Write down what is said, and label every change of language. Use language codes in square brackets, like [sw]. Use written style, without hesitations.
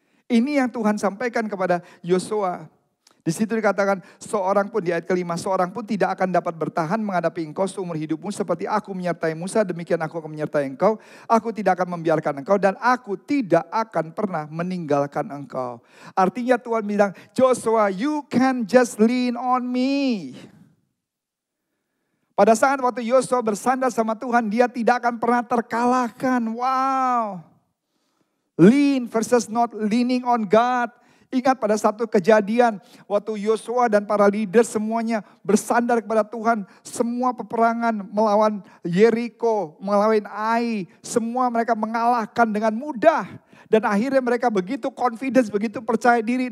[id] Ini yang Tuhan sampaikan kepada Yosua. Di situ dikatakan seorang pun, di ayat kelima, seorang pun tidak akan dapat bertahan menghadapi engkau seumur hidupmu seperti aku menyertai Musa, demikian aku akan menyertai engkau. Aku tidak akan membiarkan engkau dan aku tidak akan pernah meninggalkan engkau. Artinya Tuhan bilang, [en] Joshua, you can just lean on me. [id] Pada saat waktu Yosua bersandar sama Tuhan, dia tidak akan pernah terkalahkan. Wow. [en] Lean versus not leaning on God. [id] Ingat pada satu kejadian waktu Yosua dan para leader semuanya bersandar kepada Tuhan. Semua peperangan melawan Yeriko, melawan Ai. Semua mereka mengalahkan dengan mudah. Dan akhirnya mereka begitu confidence, begitu percaya diri.